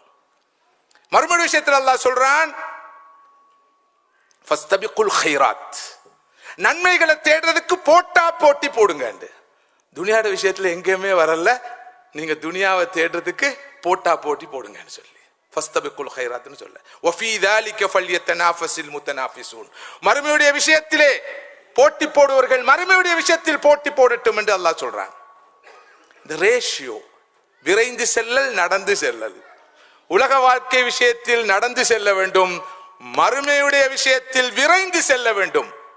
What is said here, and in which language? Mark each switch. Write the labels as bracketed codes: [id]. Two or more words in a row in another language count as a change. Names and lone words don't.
[ta] மறுமொழி விஷயத்தில் அல்லாஹ் சொல்றான் [ar] فاستبقوا الخيرات, [ta] நன்மைகளை தேடுறதுக்கு போட்டா போட்டி போடுங்க. துனியாட விஷயத்துல எங்கேயுமே வரல, நீங்க துனியாவை தேடுறதுக்கு போட்டா போட்டி போடுங்கன்னு சொல்லி [ar] فاستبقوا الخيرات [ta] சொல்ல. [ar] வஃபீ ذلك فليتنافس المتنافسون. [ta] மறுமையுடைய விஷயத்திலே போட்டி போடுவர்கள் மறுமையுடைய விஷயத்தில் போட்டி போடட்டும் என்று அல்லாஹ் சொல்றான். இந்த ரேஷியோ, விரைந்து செல்லல், நடந்து செல்லல். உலக வாழ்க்கை விஷயத்தில் நடந்து செல்ல வேண்டும், மறுமையுடைய விஷயத்தில் விரைந்து செல்ல வேண்டும்.